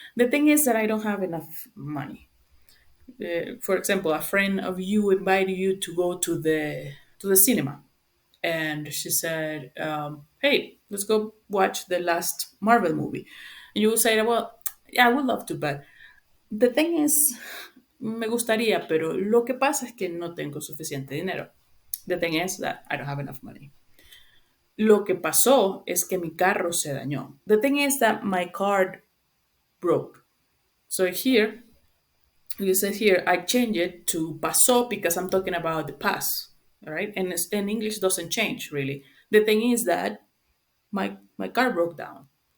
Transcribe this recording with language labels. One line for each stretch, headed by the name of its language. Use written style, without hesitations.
English: The thing is that I don't have enough money. For example, a friend of you invited you to go to the cinema, and she said, "Hey, let's go watch the last Marvel movie." And you will say, "Well, yeah, I would love to, but the thing is,
Spanish: me gustaría, pero lo que pasa es que no tengo suficiente dinero.
English: The thing is that I don't have enough money."
Spanish: Lo que pasó es que mi carro se dañó.
English: The thing is that my car broke. So here, you said here, I change it to pasó because I'm talking about the past, all right? And English doesn't change really. The thing is that my car broke down.